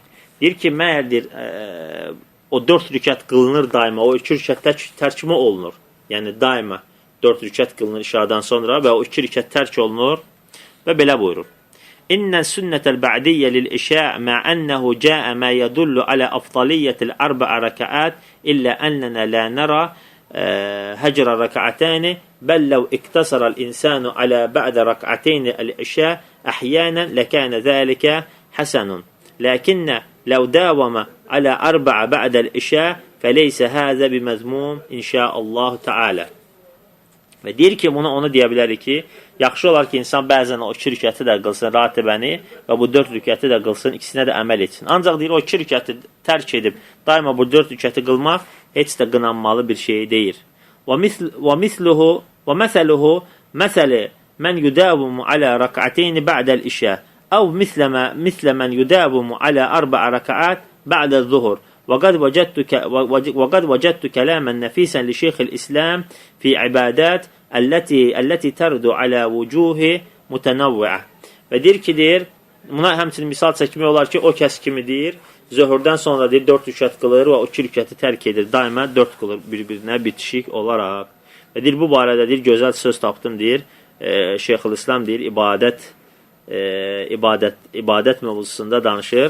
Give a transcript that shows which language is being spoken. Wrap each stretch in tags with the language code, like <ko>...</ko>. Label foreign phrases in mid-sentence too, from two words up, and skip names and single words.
<az>Deyir ki, məyərdir, o 4 rükət qılınır daima, o 2 rükət tərk mi olunur? Yəni, daima 4 rükət qılınır işadan sonra və o 2 rükət tərk olunur və belə buyurur.</az> <ar>إن السنة البعدية للعشاء مع أنه جاء ما يدل على أفضلية 4 ركعات إلا أننا لا نرى هجر ركعتين بل لو اقتصر الإنسان على بعد ركعتين العشاء أحيانا لكان ذلك حسن لكن لو داوم على 4 بعد العشاء فليس هذا بمذموم إن شاء الله تعالى.</ar> <az>Və deyir ki, ona deyə bilərik ki, yaxşı olar ki, insan bəzən o 2 rükəti də qılsın, ratibəni və bu 4 rükəti də qılsın, ikisinə də əməl etsin. Ancaq deyir, o 2 rükəti tərk edib, daima bu 4 rükəti qılmaq heç də qınanmalı bir şey deyir.</az> <ar>ومثله مثل من يداوم على ركعتين بعد العشاء أو مثل من يداوم على 4 ركعات بعد الظهر. وقد وجدت كلاما نفيسا لشيخ الإسلام في عبادات التي ترد على وجوه متنوعة.</ar> <az>Və deyir ki, deyir, buna həmçinin misal çəkmək olar ki, o kəs kimi deyir, zöhürdən sonra deyir, 4 rükət qılır və o 2 rükəti tərk edir. Daima 4 qılır bir-birinə bitişik olaraq. Və deyir, bu barədə deyir, gözəl söz tapdım, deyir, Şeyxülislam deyir, ibadət mövzusunda danışır.</az>